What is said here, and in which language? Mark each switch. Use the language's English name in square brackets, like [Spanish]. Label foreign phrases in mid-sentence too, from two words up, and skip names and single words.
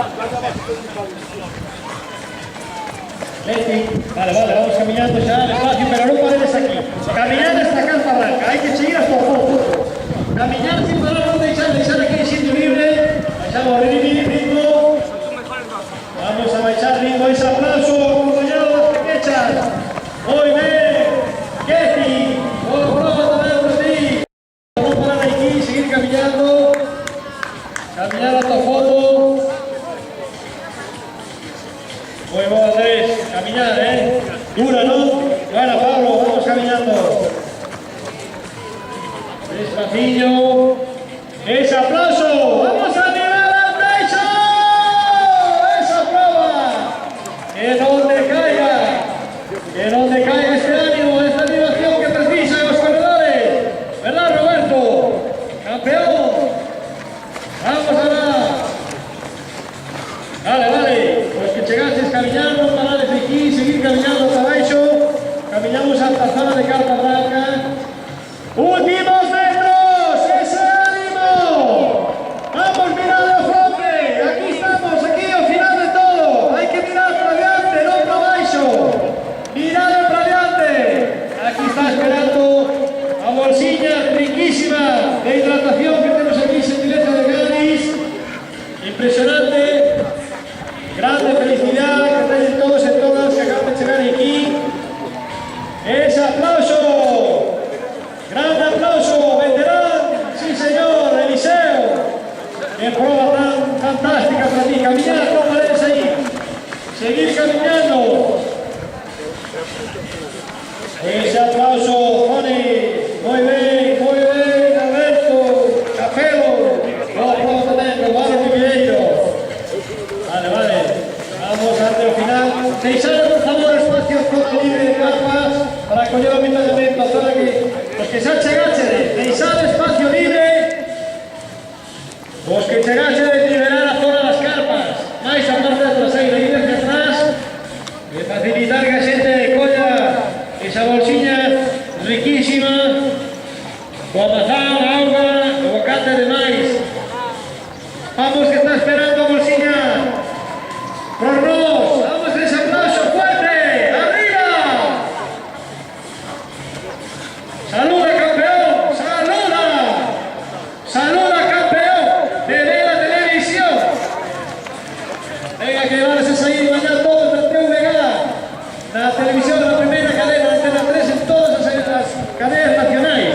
[Galician] Leti, vale, vamos caminando xa despacio, pero non paredes aquí, caminar hasta Carta Blanca, hai que seguir hasta o fondo, caminar sin parar, non deixar aquí en sitio libre, baixamos o ritmo, vamos a baixar ritmo, ese aplauso, acompañado das pequechas, moi ben, Keti, boa prova tamén por ti, non parar aquí, seguir camiñando, camiñar hasta o fondo. [Spanish] Muy bueno, Andrés, caminar, dura, ¿no? Bueno, Pablo, vamos caminando. Despacillo. ¡Ese aplauso! ¡Vamos a nivel al pecho! ¡Esa prueba! Que no decaiga este ánimo, esta animación que precisan los corredores. ¿Verdad, Roberto? Campeón. Vamos ahora. [Galician] Vale, pues que chegases camiñando, parades aquí, seguir caminando hasta abaixo, camiñamos hasta a zona de Carta Blanca. Últimos metros, ese ánimo, vamos mirar de frente, aquí estamos, aquí ao final de todo, hai que mirar para diante, non para abaixo, mirade para diante, aquí está esperando a bolsiña riquísima de hidratación que temos aquí, Xentileza de Gadis, impresionante. [Spanish] Grande felicidad que tenéis todos y todas que acaban de llegar aquí. Ese aplauso, grande aplauso, veterán, sí señor, Eliseo. Qué prueba tan fantástica para ti, caminar, no pares ahí, seguir caminando. Ese aplauso, Tony, muy bien, Alberto, Capelo, no puedo tener, Romano Ribeiro. [Galician] Vale, vamos ante o final. Deixade, por favor, espacio todo libre de carpas para coller o avituallamento, para que os que xa chegaxedes, deixade espacio libre, os que chegaxedes liberar a zona das carpas, máis a parte da traseira, ir hacia atrás, e facilitar que a xente colla esa bolsiña riquísima, coa mazán, auga, o bocate de máis. Vamos que está esperando a bolsiña. [Spanish] Por nos, vamos ese aplauso fuerte, arriba. Saluda campeón, saluda campeón de la televisión. Venga que van a salir mañana todos del TVG, la televisión de la primera cadena, Antena 3 en todas las cadenas nacionales.